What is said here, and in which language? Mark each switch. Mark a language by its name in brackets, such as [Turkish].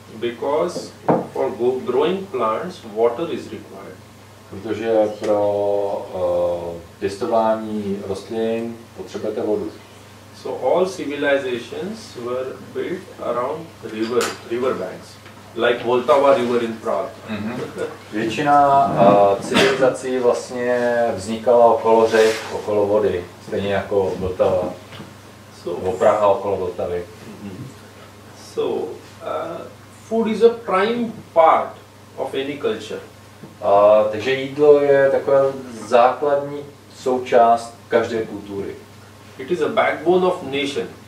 [English] Because for growing plants, water is required. [Czech] Protože pro pěstování rostlin potřebujete vodu. [English] So all civilizations were built around river banks, like Vltava River in Prague. [Czech] Většina civilizací vlastně vznikala okolo řek, okolo vody, stejně jako Vltava. [English] So, [Czech] Praha okolo Vltavy. [English] So food is a prime part of any culture. [Czech] Takže jídlo je taková základní součást každé kultury. [English] It is a backbone of nation.